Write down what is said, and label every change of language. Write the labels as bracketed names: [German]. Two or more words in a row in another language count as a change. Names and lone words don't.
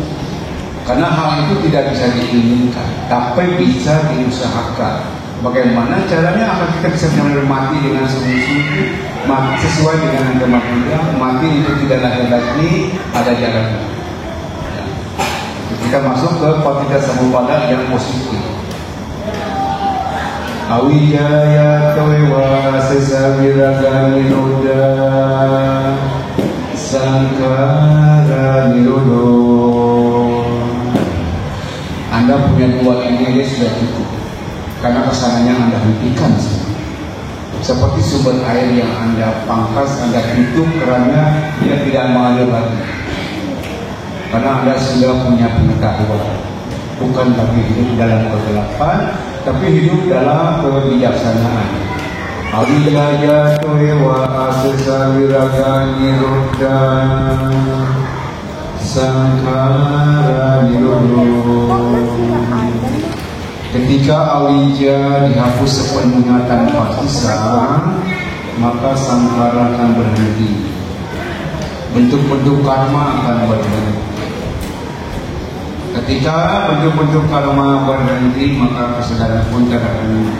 [Indonesian] Karena hal itu tidak bisa diinginkan, tapi bisa diusahakan. Bagaimana caranya agar kita bisa benar-benar mati dengan sungguh-sungguh, mati sesuai dengan agama Buddha, mati itu tidak lahir lagi, ada jalannya. Ya. Kita masuk ke Paticca Samuppada yang positif. [Pali] Awijaya tawewa sesaviraga nirodha sankara nirodho. [Indonesian] Anda punya dua ini sudah cukup. Karena kesananya Anda hentikan semua. Seperti sumber air yang Anda pangkas, Anda tutup kerannya, dia tidak mengalir lagi. Karena Anda sudah punya pengetahuan. Bukan lagi hidup dalam kegelapan, tapi hidup dalam kebijaksanaan. [Pali] Awijaya toewa asesa viraga nirodha sankara nirodho. [Indonesian] Ketika awija dihapus sepenuhnya tanpa sisa, maka sankara akan berhenti. Bentuk-bentuk karma akan berhenti. Ketika bentuk-bentuk karma berhenti, maka kesadaran pun tidak akan berhenti.